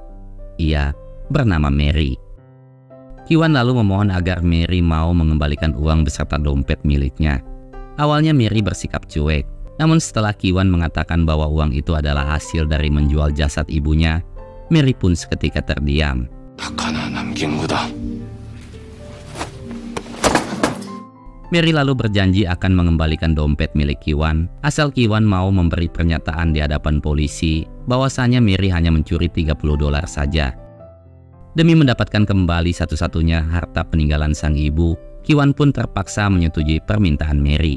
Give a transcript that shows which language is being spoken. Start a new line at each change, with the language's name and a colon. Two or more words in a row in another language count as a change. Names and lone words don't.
Indonesian: Ia bernama Mary. Kiwan lalu memohon agar Mary mau mengembalikan uang beserta dompet miliknya. Awalnya Mary bersikap cuek, namun setelah Kiwan mengatakan bahwa uang itu adalah hasil dari menjual jasad ibunya, Mary pun seketika terdiam.
Korean: 딱 하나 남긴 거다.
Indonesian: Mary lalu berjanji akan mengembalikan dompet milik Kiwan, asal Kiwan mau memberi pernyataan di hadapan polisi bahwasanya Mary hanya mencuri $30 saja. Demi mendapatkan kembali satu-satunya harta peninggalan sang ibu, Kiwan pun terpaksa menyetujui permintaan Mary.